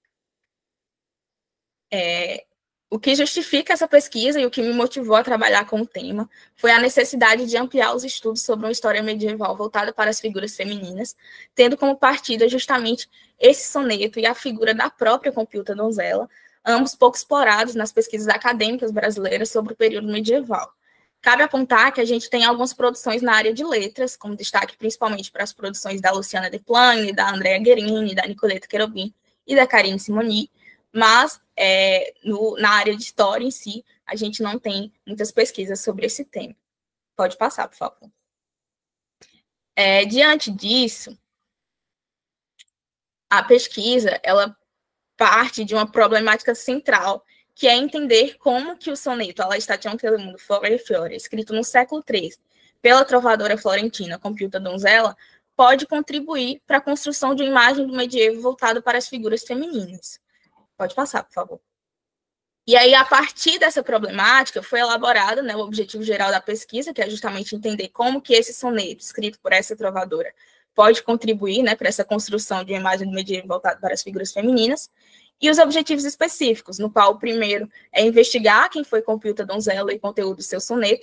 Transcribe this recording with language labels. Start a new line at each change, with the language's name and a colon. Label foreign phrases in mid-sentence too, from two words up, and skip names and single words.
Portuguese: O que justifica essa pesquisa e o que me motivou a trabalhar com o tema foi a necessidade de ampliar os estudos sobre uma história medieval voltada para as figuras femininas, tendo como partida justamente esse soneto e a figura da própria Compiuta Donzella, ambos pouco explorados nas pesquisas acadêmicas brasileiras sobre o período medieval. Cabe apontar que a gente tem algumas produções na área de letras, como destaque principalmente para as produções da Luciana de Plane, da Andrea Guerini, da Nicoletta Cherubim e da Karine Simoni, mas na área de história em si, a gente não tem muitas pesquisas sobre esse tema. Pode passar, por favor. Diante disso, a pesquisa, ela parte de uma problemática central, que é entender como que o soneto alla Station che le mondo, foglie e fiora, escrito no século XIII, pela trovadora florentina Compiuta Donzella, pode contribuir para a construção de uma imagem do medievo voltada para as figuras femininas. Pode passar, por favor. E aí, a partir dessa problemática, foi elaborado, né, o objetivo geral da pesquisa, que é justamente entender como que esse soneto, escrito por essa trovadora, pode contribuir, né, para essa construção de uma imagem do medievo voltada para as figuras femininas, e os objetivos específicos, no qual o primeiro é investigar quem foi Compiuta Donzella e o conteúdo do seu soneto.